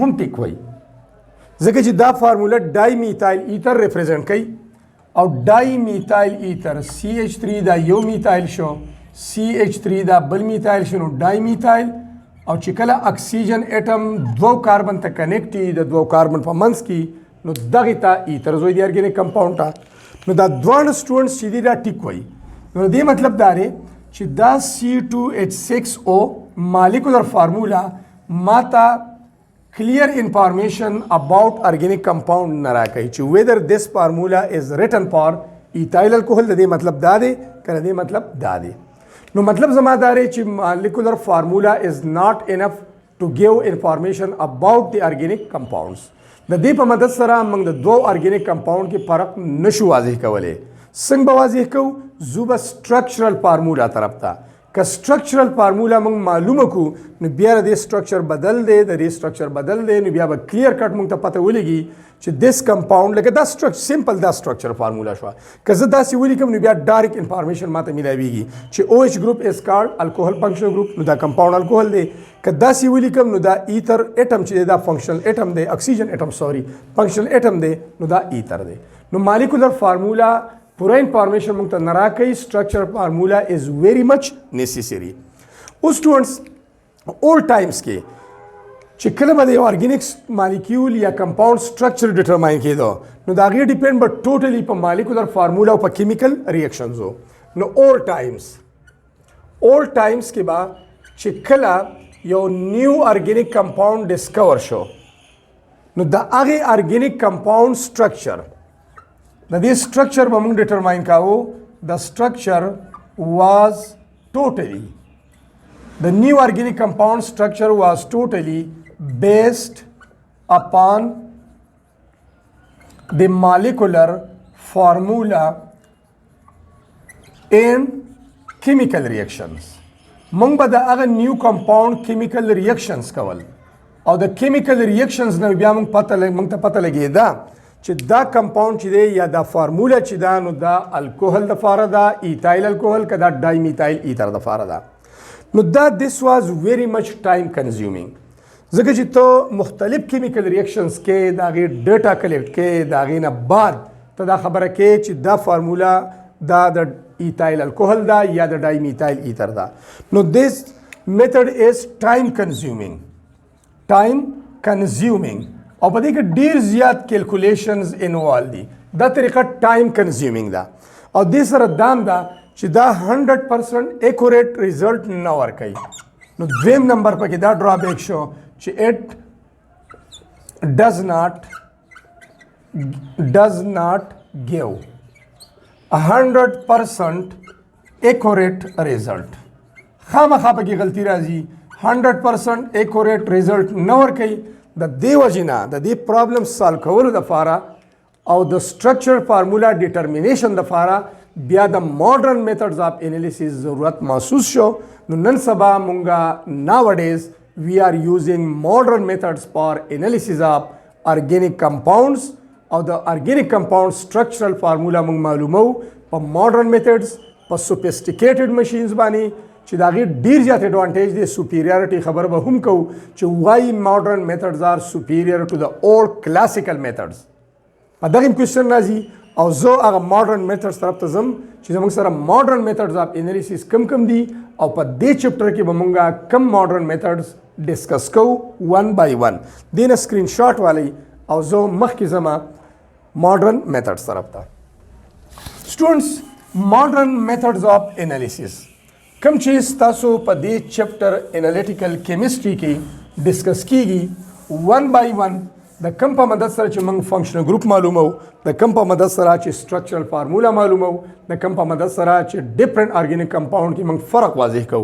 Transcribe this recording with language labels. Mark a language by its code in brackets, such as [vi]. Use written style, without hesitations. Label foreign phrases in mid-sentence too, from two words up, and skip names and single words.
[ps] هم ټیک وایي ځکه چې دا فارمولا [en] dimethyl ether [ps] ریپرزینټ کوي او [en] dimethyl ether [ps] CH3 دا یو میتایل شو CH3 دا بل میتایل شنو [en] dimethyl [ps] او چې کله [en] oxygen atom [ps] دو کاربن ته کنیکټ وي د دوو کاربن په منځ کې نو دغې ته ایتر زوی دی [en] organic compound [ps] ته. نو دا دواړه سټوډنټس چې دي دا ټیک وایي. نو دې مطلب دا دی چې دا C2H6O [en] molecular formula [ps] ماته [en] clear information about organic compound [ps] نه راکوي چې [en] whether this formula is written for ethyl alcohol. [ps] د دې مطلب دا دی که د دې مطلب دا دی. نو مطلب زما دا دی چې [en] molecular formula is not enough to give information about the organic compounds. [ps] د دې په مدد سره موږ د دوو [en] organic compound [ps] کې فرق نشو واضح کولی. څنګه به واضح کوو؟ زو به [en] structural formula [ps] طرف ته. که [en] structural formula [ps] موږ معلومه کو نو بیا د structure بدل دی، د دې structure بدل دی، نو بیا به [en] clear cut [ps] موږ ته پته ولګي چې [en] this compound [ps] لکه دا [en] structure simple [ps] دا [en] structure formula [ps] شوه. که زه داسې ولیکم نو بیا [en] direct information [ps] ماته میلاویږي چې [en] OH group is called alcohol functional group [ps] نو دا [en] compound alcohol [ps] دی. که داسې ولیکم نو دا [en] ether atom [ps] چې دی دا [en] functional atom [ps] دی، [en] oxygen atom sorry functional atom [ps] دی نو دا ether دی. نو [en] molecular formula [ps] پورا انفارمیشن موږ ته نه راکوي. [en] structure formula is very much necessary. [ps] اوس سټوډنټس اول ټایمز کې چې کله به د یو [en] organic molecule [ps] یا کمپاوند [en] structure determine [ps] کېدو نو د هغې ډیپینډ به ټوټلی په [en] molecular formula [ps] او په [en] chemical reactions [ps] و. نو اول ټایمز کې به چې کله یو [en] new organic compound discover [ps] شو نو د هغې [en] organic compound structure [ps] د دې structure به موږ ډیټرماین کاوه. [en] د structure was totally the new organic compound structure was totally based upon the molecular formula in chemical reactions. [ps] موږ به د هغه [en] new compound chemical reactions [ps] کول او د [en] chemical reactions [ps] نه بیا موږ ته پته لګېده چې دا کمپاوند چې دی یا دا فارمولا چې دا نو دا الکوهل د فاره ده، [en] ethyl alcohol [ps] که دا [en] dimethyl ether [ps] د فاره ده. نو دا [en] this was very much time consuming [ps] ځکه چې ته مختلف [en] chemical reactions [ps] کې د هغې [en] data collect [ps] کې د هغې نه بعد ته دا خبره کې چې دا فارمولا دا د [en] ethyl alcohol [ps] ده یا د [en] dimethyl ether [ps] ده. نو [en] this method is time consuming [ps] او په دې کې ډیر زیات [en] calculations involve [ps] دي. دا طریقه [en] time consuming [ps] ده او دې سره دام ده چې دا [en] 100% accurate result [ps] نه ورکوي. نو دویم نمبر پکې دا ډرابیک شو چې [en] it does not give 100% accurate result. [ps] خامخا پکې غلطي راځي. [en] 100% accurate result [ps] نه ورکوي. د دې وجې نه د دې [en] problem solve [ps] کولو دپاره او د [en] structure formula determination [ps] دپاره بیا د [en] modern methods of analysis [ps] ضرورت محسوس شو. نو نن سبا مونږه [en] nowadays we are using modern methods for analysis of organic compounds [ps] او د [en] organic compound structural formula [ps] مونږ معلومو په [en] modern methods [ps] په [en] sophisticated machines [ps] باندې چې د هغې ډېر زیات ایډوانټیج دی. [en] superiority [ps] خبر به هم کوو چې [en] why modern methods are superior to the old classical methods. [ps] په دغه کوېسچن راځي او زه هغه [en] modern methods [ps] طرف ته ځم چې زموږ سره [en] modern methods of analysis [ps] کم دي او په دې چپټر کې به مونږ کم [en] modern methods [ps] ډسکس کوو [en] one by one. [ps] دې نه [en] screen shot [ps] والی او زه مخکې ځم [en] modern methods [ps] طرف ته. سټوډنټس [en] modern methods of analysis [ps] کم چې ستاسو په دې چپټر [en] analytical chemistry [ps] کې ډسکس کیږي [en] one by one. [ps] د کم په مدد سره چې موږ [en] functional group [ps] معلومو، د کم په مدد سره چې [en] structural formula [ps] معلومو، د کم په مدد سره چې [en] different organic compound [ps] کې موږ فرق واضح کوو.